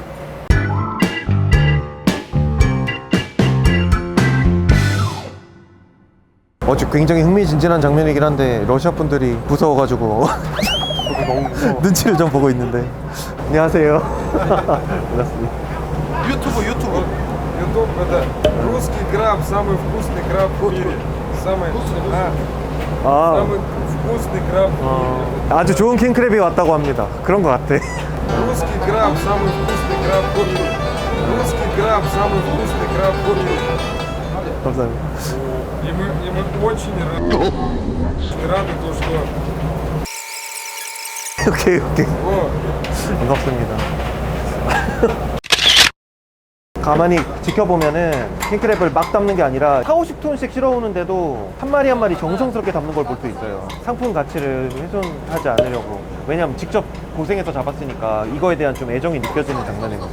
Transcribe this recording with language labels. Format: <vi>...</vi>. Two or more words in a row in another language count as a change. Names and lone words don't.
<ko>어제 굉장히 흥미진진한 장면이긴 한데 러시아 분들이 무서워가지고 눈치를 좀 보고 있는데. 안녕하세요. 반갑습니다.</ko> <ru>YouTube это русский краб, самый вкусный краб в мире. Самый вкусный краб в мире.</ru> <ko>아주 좋은 킹크랩이 왔다고 합니다. 그런 것 같아.</ko> <ru>Русский краб, самый вкусный краб в мире. Русский краб, самый вкусный краб в мире.</ru> <ko>감사합니다.</ko> <ru>И мы очень рады, то, что</ru> <ko>오케이.</ko> <ru>вот,</ru> <ko>반갑습니다. 가만히 지켜보면은 킹크랩을 막 담는 게 아니라 40~50톤씩 실어오는데도 한 마리 한 마리 정성스럽게 담는 걸 볼 수 있어요. 상품 가치를 훼손하지 않으려고. 왜냐면 직접 고생해서 잡았으니까 이거에 대한 좀 애정이 느껴지는 장면입니다.</ko>